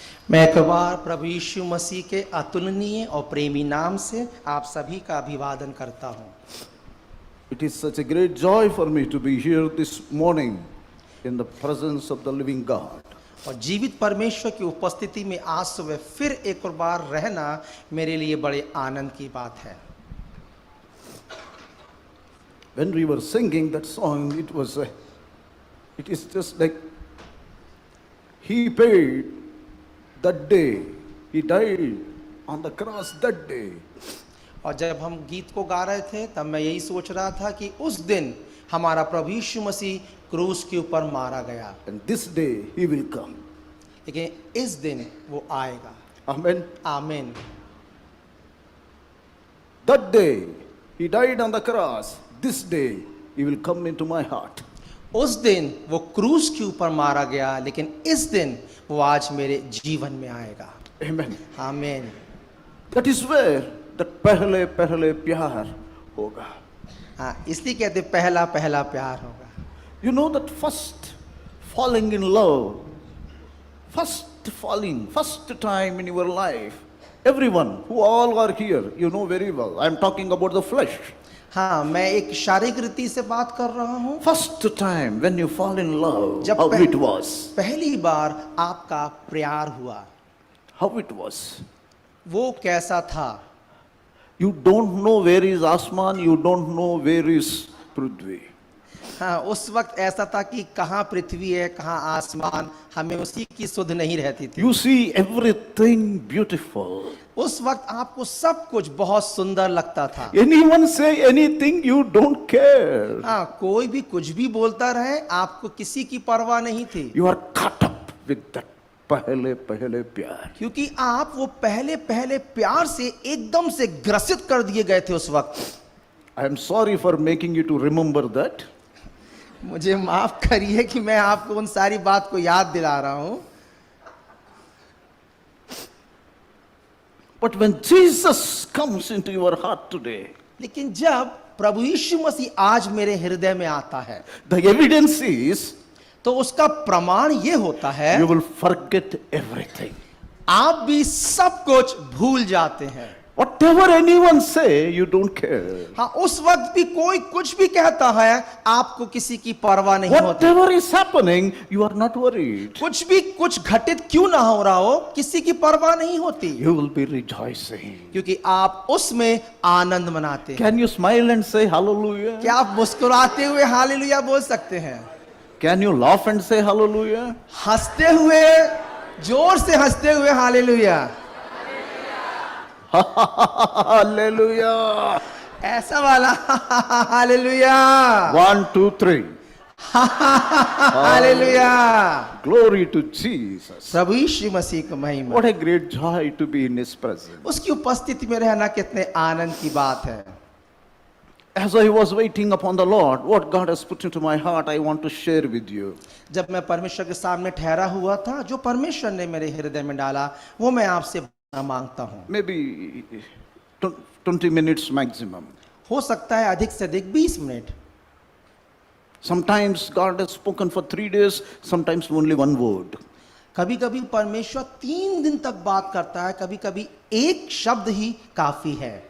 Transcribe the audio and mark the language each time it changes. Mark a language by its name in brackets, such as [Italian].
[Hindi] मैं एक बार प्रभु यीशु मसीह के अतुलनीय और प्रेमी नाम से आप सभी का अभिवादन करता हूँ। [English] It is such a great joy for me to be here this morning in the presence of the living God. [Hindi] और जीवित परमेश्वर की उपस्थिति में आज सुबह फिर एक और बार रहना मेरे लिए बड़े आनंद की बात है। [English] When we were singing that song, it is just like He paid that day. He died on the cross that day. [Hindi] और जब हम गीत को गा रहे थे तब मैं यही सोच रहा था कि उस दिन हमारा प्रभु यीशु मसीह क्रूस के ऊपर मारा गया, [English] And this day He will come. [Hindi] लेकिन इस दिन वो आएगा। [English] Amen. [Hindi] आमीन। [English] That day He died on the cross. This day He will come into my heart. [Hindi] उस दिन वो क्रूस के ऊपर मारा गया, लेकिन इस दिन वो आज मेरे जीवन में आएगा। [English] Amen. [Hindi] आमीन। [English] That is where that [Hindi] पहले पहले प्यार होगा. हाँ, इसलिए कहते पहला पहला प्यार होगा। [English] You know that first falling in love, first time in your life, everyone who all are here, you know very well. I am talking about the flesh. [Hindi] हाँ, मैं एक शारीरिक रीति से बात कर रहा हूँ। [English] First time when you fall in love, [Hindi] जब [English] how it was. [Hindi] पहली बार आपका प्यार हुआ, [English] How it was. [Hindi] वो कैसा था? [English] You don't know where is Asman, you don't know where is Prithvi. [Hindi] हाँ, उस वक्त ऐसा था कि कहाँ पृथ्वी है, कहाँ आसमान, हमें उसी की सुध नहीं रहती थी। [English] You see everything beautiful. [Hindi] उस वक्त आपको सब कुछ बहुत सुंदर लगता था। [English] Anyone say anything, you don't care. [Hindi] हाँ, कोई भी कुछ भी बोलता रहे, आपको किसी की परवाह नहीं थी, [English] You are caught up with that [Hindi] पहले पहले प्यार. क्योंकि आप वो पहले पहले प्यार से एकदम से ग्रसित कर दिए गए थे उस वक्त। [English] I am sorry for making you to remember that. [Hindi] मुझे माफ करिए कि मैं आपको उन सारी बात को याद दिला रहा हूं। [English] But when Jesus comes into your heart today, [Hindi] लेकिन जब प्रभु यीशु मसीह आज मेरे हृदय में आता है, [English] the evidence is [Hindi] तो उसका प्रमाण ये होता है, [English] you will forget everything. [Hindi] आप भी सब कुछ भूल जाते हैं। [English] Whatever anyone say, you don't care. [Hindi] हाँ, उस वक्त भी कोई कुछ भी कहता है, आपको किसी की परवाह नहीं होती। [English] Whatever is happening, you are not worried. [Hindi] कुछ भी कुछ घटित क्यों ना हो रहा हो, किसी की परवाह नहीं होती, [English] You will be rejoicing. [Hindi] क्योंकि आप उसमें आनंद मनाते हैं। [English] Can you smile and say hallelujah? [Hindi] क्या आप मुस्कुराते हुए हालेलुया बोल सकते हैं? [English] Can you laugh and say hallelujah? [Hindi] हंसते हुए, जोर से हंसते हुए हालेलुया। [English] Hallelujah. [Hindi] ऐसा वाला hallelujah. [English] 1, 2, 3. [Hindi] Hallelujah. [English] Glory to Jesus. [Hindi] प्रभु यीशु मसीह को महिमा। [English] What a great joy to be in His presence. [Hindi] उसकी उपस्थिति में रहना कितने आनंद की बात है। [English] As I was waiting upon the Lord, what God has put into my heart, I want to share with you. [Hindi] जब मैं परमेश्वर के सामने ठहरा हुआ था, जो परमेश्वर ने मेरे हृदय में डाला, वो मैं आपसे मांगता हूँ। [English] Maybe 20 minutes maximum. [Hindi] हो सकता है अधिक से अधिक 20 minute. [English] Sometimes God has spoken for 3 days, sometimes only one word. [Hindi] कभी कभी परमेश्वर 3 दिन तक बात करता है, कभी कभी एक शब्द ही काफी है,